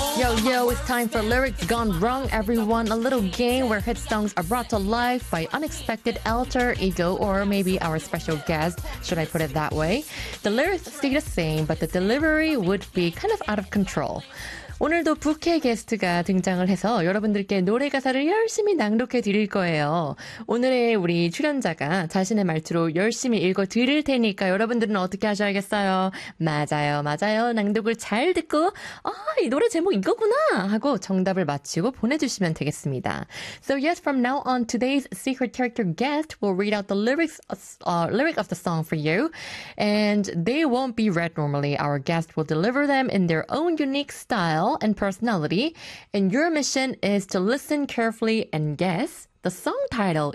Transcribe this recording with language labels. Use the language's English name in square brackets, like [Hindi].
[English] Yo, yo, it's time for Lyrics Gone Wrong, everyone. A little game where hit songs are brought to life by unexpected alter ego or maybe our special guest, should I put it that way. The lyrics stay the same, but the delivery would be kind of out of control. [Korean] 오늘도 부캐 게스트가 등장을 해서 여러분들께 노래 가사를 열심히 낭독해 드릴 거예요. 오늘의 우리 출연자가 자신의 말투로 열심히 읽어 드릴 테니까 여러분들은 어떻게 하셔야겠어요? 맞아요, 맞아요. 낭독을 잘 듣고 아, 이 노래 제목 이거구나 하고 정답을 맞히고 보내주시면 되겠습니다. [English] So yes, from now on, today's secret character guest will read out the lyrics, lyric of the song for you. And they won't be read normally. Our guest will deliver them in their own unique style and personality, and your mission is to listen carefully and guess the song title.